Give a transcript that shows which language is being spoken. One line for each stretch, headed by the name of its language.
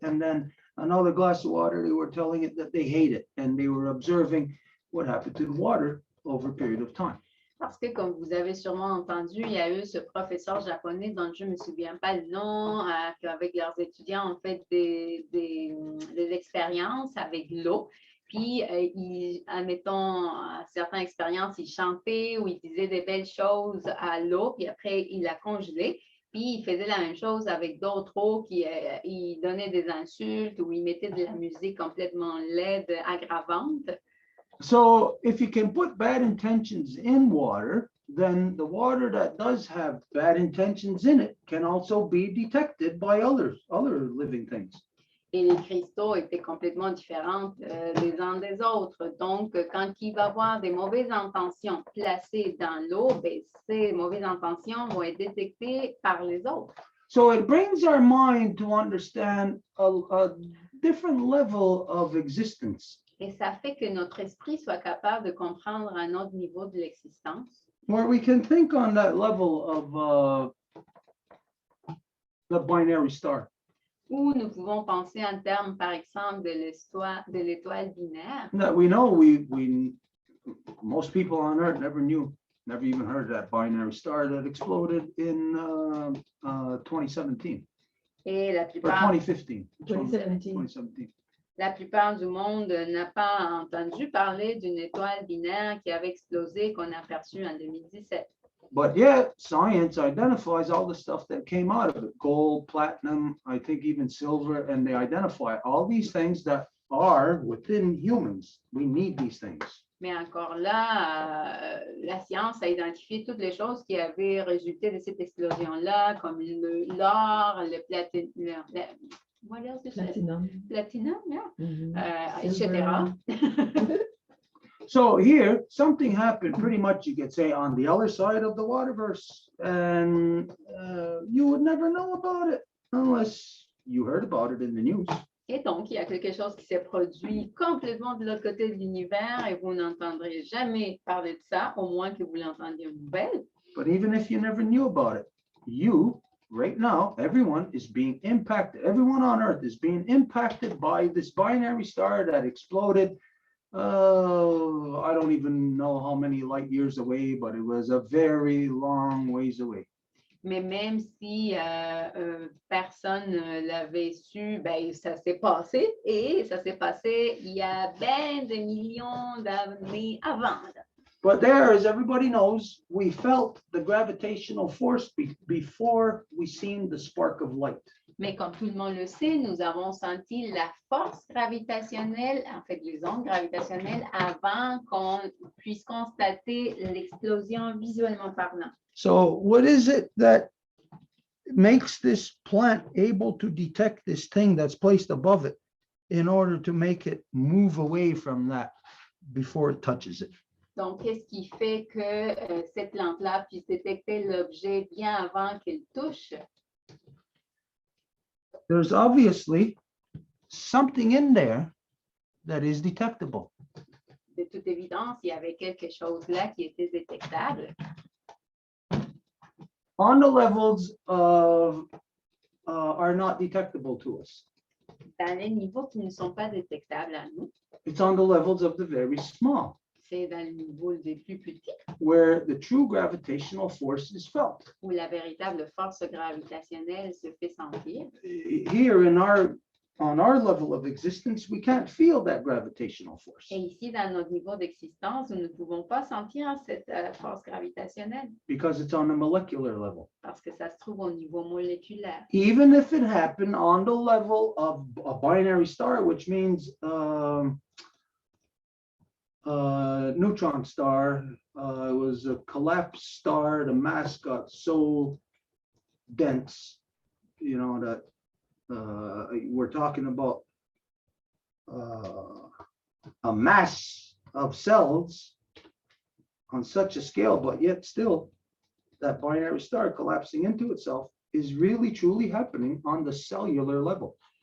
English: And then another glass of water, they were telling it that they hate it. And they were observing what happened to the water over a period of time.
French: Parce que, comme vous avez sûrement entendu, il y a eu ce professeur japonais dont je ne me souviens pas le nom, qu'avec leurs étudiants ont fait des expériences avec l'eau. Puis, admettons, à certaines expériences, ils chantaient ou ils disaient des belles choses à l'eau, puis après, ils la congelaient. Puis, ils faisaient la même chose avec d'autres eaux, ils donnaient des insultes ou ils mettaient de la musique complètement laide, aggravante.
English: So if you can put bad intentions in water, then the water that does have bad intentions in it can also be detected by other living things.
French: Et les cristaux étaient complètement différents les uns des autres. Donc, quand il va y avoir des mauvaises intentions placées dans l'eau, ben, ces mauvaises intentions vont être détectées par les autres.
English: So it brings our mind to understand a different level of existence,
French: Et ça fait que notre esprit soit capable de comprendre un autre niveau de l'existence,
English: where we can think on that level of the binary star.
French: où nous pouvons penser en termes, par exemple, de l'étoile binaire.
English: That we know most people on Earth never even heard of that binary star that exploded in 2017
French: Et la
English: or
French: plupart,
English: 2015. 2017. 2017.
French: la plupart du monde n'a pas entendu parler d'une étoile binaire qui avait explosé, qu'on a aperçue en 2017.
English: But yet, science identifies all the stuff that came out of it: gold, platinum, I think even silver, and they identify all these things that are within humans. We need these things.
French: Mais encore là, la science a identifié toutes les choses qui avaient résulté de cette explosion-là, comme l'or, le platinum,
English: what else is it? Platinum, yeah. Etc. So here, something happened pretty much, you could say, on the other side of the waterverse, and you would never know about it unless you heard about it in the news.
French: Et donc, il y a quelque chose qui s'est produit complètement de l'autre côté de l'univers et vous n'entendrez jamais parler de ça, au moins que vous l'entendiez aux nouvelles.
English: But even if you never knew about it, you, right now, everyone is being impacted. Everyone on Earth is being impacted by this binary star that exploded. I don't even know how many light years away, but it was a very long ways away.
French: Mais même si personne ne l'avait su, ben, ça s'est passé et ça s'est passé il y a bien des millions d'années avant.
English: But there, as everybody knows, we felt the gravitational force before we seen the spark of light.
French: Mais comme tout le monde le sait, nous avons senti la force gravitationnelle, en fait les ondes gravitationnelles, avant qu'on puisse constater l'explosion visuellement parlant.
English: So what is it that makes this plant able to detect this thing that's placed above it in order to make it move away from that before it touches it.
French: Donc, qu'est-ce qui fait que cette plante-là puisse détecter l'objet bien avant qu'il touche?
English: There's obviously something in there that is detectable.
French: De toute évidence, il y avait quelque chose là qui était détectable.
English: On the levels of are not detectable to us.
French: Dans les niveaux qui ne sont pas détectables à nous,
English: It's on the levels of the very small,
French: c'est dans le niveau des plus petits
English: where the true gravitational force is felt.
French: où la véritable force gravitationnelle se fait sentir.
English: Here on our level of existence, we can't feel that gravitational force
French: Et ici, dans notre niveau d'existence, nous ne pouvons pas sentir cette force gravitationnelle
English: because it's on a molecular level.
French: parce que ça se trouve au niveau moléculaire.
English: Even if it happened on the level of a binary star, which means neutron star, it was a collapsed star. The mass got so dense, that we're talking about a mass of cells on such a scale, but yet still that binary star collapsing into itself is really truly happening on the cellular level.